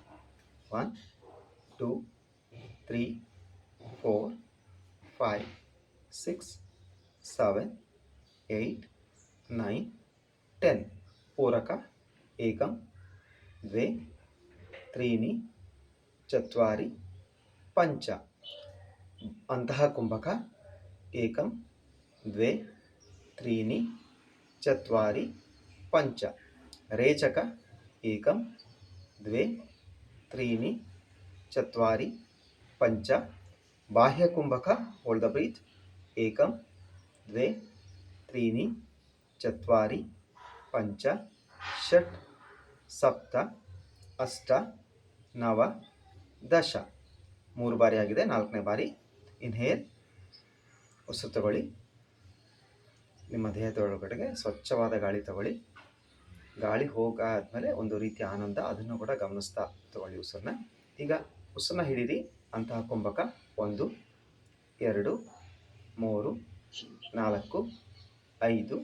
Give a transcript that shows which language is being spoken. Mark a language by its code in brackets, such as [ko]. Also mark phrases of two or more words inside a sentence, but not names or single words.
[kn] 1 2 3 4 5 6 7 8 9 10. [sa] ಪೂರಕ ಏಕಂ ದ್ವೇ ತ್ರೀಣಿ ಚತ್ವಾರಿ ಪಂಚ. ಅಂತಹ ಕುಂಭಕ ಏಕಂ ದ್ವೇ त्रीणि चत्वारि पञ्च। रेचक एकं द्वे त्रीणि चत्वारि पञ्च। बाह्यकुम्भक [en] hold the breath [sa] एकं द्वे त्रीणि चत्वारि पञ्च षट् सप्त अष्ट नव दश। [kn] 3 ಬಾರಿ ಆಗಿದೆ. 4ನೇ ಬಾರಿ ಇನ್ಹೇಲ್. ಉಸಿರು ತಗೊಳ್ಳಿ. ನಿಮ್ಮ ದೇಹದ ಒಳಗಡೆಗೆ ಸ್ವಚ್ಛವಾದ ಗಾಳಿ ತಗೊಳ್ಳಿ. ಗಾಳಿ ಹೋಗಾದ್ಮೇಲೆ ಒಂದು ರೀತಿಯ ಆನಂದ, ಅದನ್ನು ಕೂಡ ಗಮನಿಸ್ತಾ ತಗೊಳ್ಳಿ ಉಸಿರನ್ನ. ಈಗ ಉಸಿರನ್ನ ಹಿಡೀರಿ. [sa] ಅಂತಹ ಕುಂಭಕ [kn] 1 2 3 4 5.